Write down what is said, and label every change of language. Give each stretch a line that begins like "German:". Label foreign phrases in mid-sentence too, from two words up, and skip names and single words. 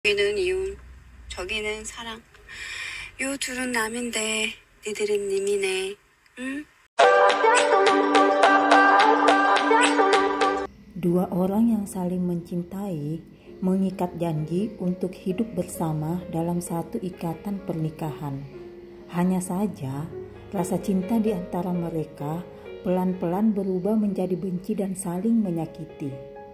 Korean: 여기는 이혼, 저기는 사랑. 요 둘은 남인데 니들은 님이네. 응?
Indonesian: Dua orang yang saling mencintai mengikat janji untuk hidup bersama dalam satu ikatan pernikahan. Hanya saja, rasa cinta di antara mereka pelan-pelan berubah menjadi benci dan saling menyakiti.